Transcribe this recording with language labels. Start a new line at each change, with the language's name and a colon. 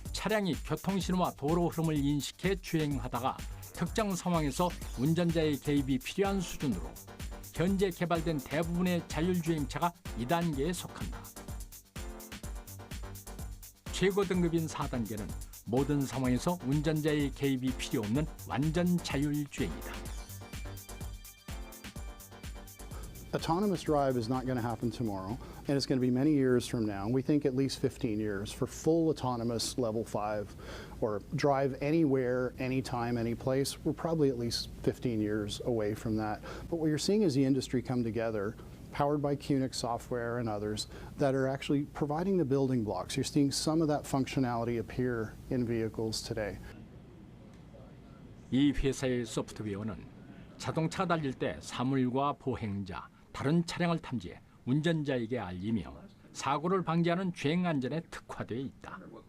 Korean: 차량이 교통신호와 도로 흐름을 인식해 주행하다가 특정 상황에서 운전자의 개입이 필요한 수준으로 현재 개발된 대부분의 자율주행차가 2단계에 속한다. 최고 등급인 4단계는 모든 상황에서 운전자의 개입이 필요 없는 완전 자율주행이다.
English: Autonomous drive is not going to happen tomorrow, and it's going to be many years from now. We think at least 15 years for full autonomous level 5 or drive anywhere, anytime, any place. We're probably at least 15 years away from that. But what you're seeing is the industry come together, powered by QNX software and others, that are actually providing the building blocks. You're seeing some of that functionality appear in vehicles today.
Korean: 이 회사의 소프트웨어는 자동차가 달릴 때 사물과 보행자, 다른 차량을 탐지해 운전자에게 알리며 사고를 방지하는 주행 안전에 특화되어 있다.